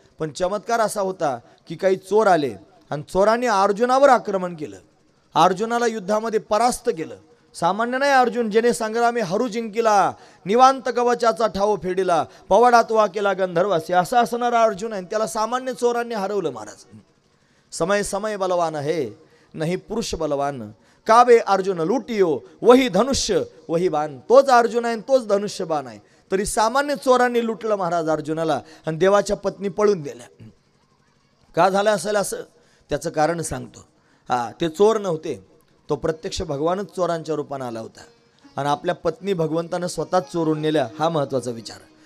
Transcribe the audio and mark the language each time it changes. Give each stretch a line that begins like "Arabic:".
Marathi: पण चमत्कार असा होता की काही चोर आले आणि चोरांनी अर्जुनावर आक्रमण केलं. अर्जुनाला युद्धामध्ये परास्त केलं. सामान्य नाही अर्जुन, जेने संग्रामी हरू जिंकिला, निवांत कवचाचा ठाव फेडिला, पवाडात वा केला गंधर्वासी, असा असणारा अर्जुन आहे. त्याला सामान्य चोरांनी हरवलं महाराज.
Hindi: समय समय बलवान है नहीं पुरुष बलवान, काबे अर्जुन लुटियो वही धनुष्य वही बाण.
Marathi: तोच अर्जुन आहे, तोच धनुष्य बाण आहे. तरी सामान्य चोरांनी लुटलं महाराज अर्जुनाला आणि देवाच्या पत्नी पळून गेल्या. का झालं असेल असं, त्याचं कारण सांगतो. ते चोर नव्हते, तो प्रत्यक्ष भगवानच चोरांच्या रूपानं आला होता. आणि आपल्या पत्नी भगवंतानं स्वतःच चोरून नेल्या, हा महत्त्वाचा विचार.